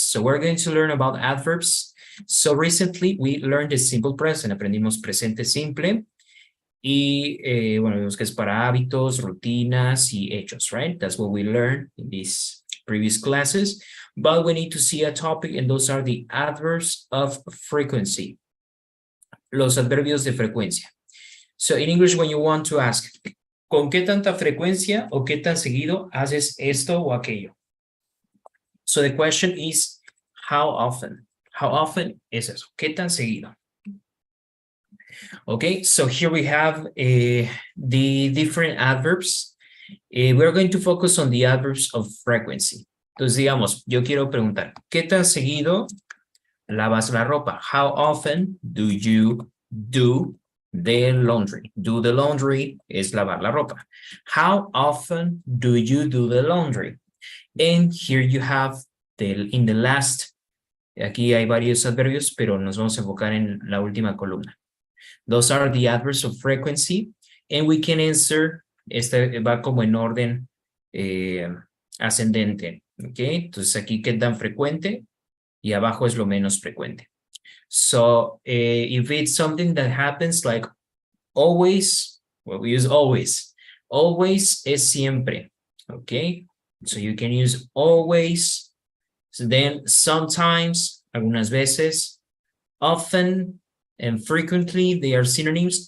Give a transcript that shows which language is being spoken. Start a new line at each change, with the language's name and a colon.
English: So we're going to learn about adverbs. So recently we learned the simple present.
Spanish: Aprendimos presente simple. Y bueno, vemos que es para hábitos, rutinas y hechos, right?
English: That's what we learned in these previous classes. But we need to see a topic, and those are the adverbs of frequency.
Spanish: Los adverbios de frecuencia.
English: So in English, when you want to ask,
Spanish: ¿con qué tanta frecuencia o qué tan seguido haces esto o aquello?
English: So the question is, how often? How often es eso?
Spanish: ¿Qué tan seguido?
English: Okay, so here we have the different adverbs. We're going to focus on the adverbs of frequency.
Spanish: Entonces, digamos, yo quiero preguntar, ¿qué tan seguido lavas la ropa?
English: How often do you do the laundry? Do the laundry
Spanish: es lavar la ropa.
English: How often do you do the laundry? And here you have in the last,
Spanish: aquí hay varios adverbios, pero nos vamos a enfocar en la última columna.
English: Those are the adverbs of frequency, and we can answer,
Spanish: este va como en orden ascendente,
English: ¿ok?
Spanish: Entonces aquí qué tan frecuente y abajo es lo menos frecuente.
English: So if it's something that happens like always, well, we use always. Always
Spanish: es siempre,
English: ¿ok? So you can use always. So then sometimes,
Spanish: algunas veces,
English: often, and frequently, they are synonyms.